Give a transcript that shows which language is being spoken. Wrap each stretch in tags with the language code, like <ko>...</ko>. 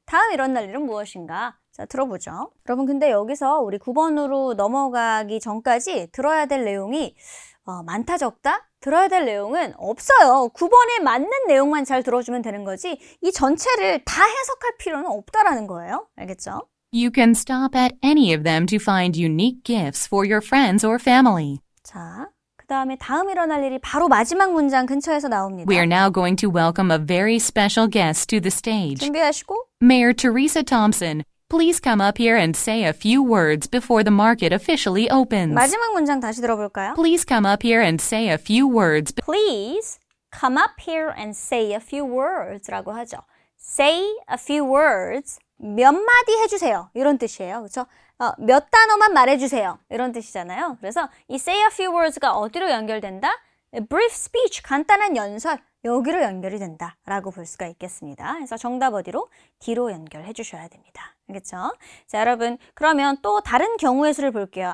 <ko>다음 일어날 일은 무엇인가? 자, 들어보죠. 여러분, 근데 여기서 우리 9번으로 넘어가기 전까지 들어야 될 내용이 많다 적다? 들어야 될 내용은 없어요. 9번에 맞는 내용만 잘 들어주면 되는 거지 이 전체를 다 해석할 필요는 없다라는 거예요. 알겠죠?</ko> <en>You can stop at any of them to find unique gifts for your friends or family.</en> <ko>자, 그 다음에 다음 일어날 일이 바로 마지막 문장 근처에서 나옵니다.</ko> <en>We are now going to welcome a very special guest to the stage.</en> <ko>준비하시고</ko> <en>Mayor Teresa Thompson, please come up here and say a few words before the market officially opens.</en> <ko>마지막 문장 다시 들어볼까요?</ko> <en>Please come up here and say a few words. Please come up here and say a few words</en> <ko>라고 하죠.</ko> <en>Say a few words,</en> <ko>몇 마디 해주세요. 이런 뜻이에요. 그렇죠? 몇 단어만 말해주세요. 이런 뜻이잖아요. 그래서 이</ko> <en>say a few words</en> <ko>가 어디로 연결된다? brief speech, 간단한 연설, 여기로 연결이 된다라고 볼 수가 있겠습니다. 그래서 정답 어디로? D로 연결해 주셔야 됩니다. 알겠죠? 자, 여러분, 그러면 또 다른 경우의 수를 볼게요.</ko>